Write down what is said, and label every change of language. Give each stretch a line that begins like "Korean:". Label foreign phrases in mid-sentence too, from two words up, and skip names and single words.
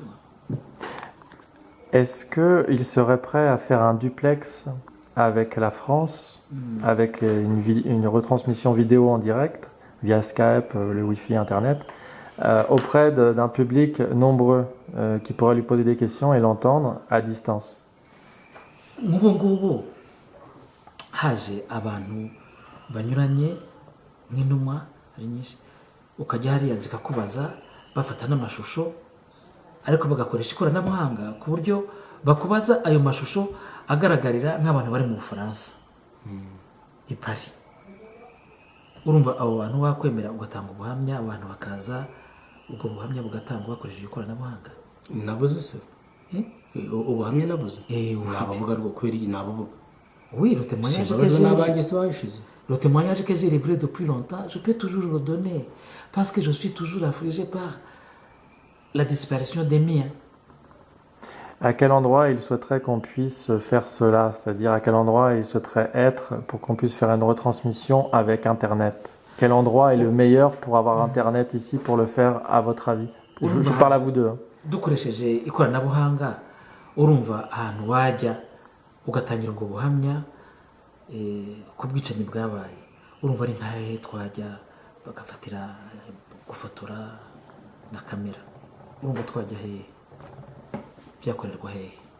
French: Est-ce qu'il serait prêt à faire un duplex avec la France, avec une retransmission vidéo en direct, via Skype, le Wi-Fi, Internet, auprès d'un public nombreux qui pourrait lui poser des questions et l'entendre à distance?
Kinyarwanda: Haje abantu banyuranye nk'intumwa ari nyinshi, ukajya hariya zikakubaza bafata n'amashusho, ariko bagakoresha ikoranabuhanga ku buryo bakubaza ayo mashusho agaragarira nk'abantu bari mu Bufaransa i Paris. Urumva abo bantu wakwemera ugatanga ubuhamya, abantu bakaza, ubwo buhamya bugatangwa bakoresheje ikoranabuhanga? Navuze se ubuhamya navuze nabavuga rwo kweri nabavuga.
French: Oui, le témoignage que j'ai livré depuis longtemps, je peux toujours le donner parce que je suis toujours affligé par la disparition des miens. À quel endroit il souhaiterait qu'on puisse faire cela? C'est-à-dire à quel endroit il souhaiterait être pour qu'on puisse faire une retransmission avec Internet? Quel endroit est le meilleur pour avoir Internet ici pour le faire, à votre avis? Je parle à vous deux.
Kinyarwanda: Dukoresheje ikoranabuhanga, urumva ahantu wajya ugatangira ubwo buhamya ku bwicanyi bwabaye, urumva ari nk'ahe twajya bagafatira gufotora na kamera, urumva twajya hehe, byakorerwa hehe?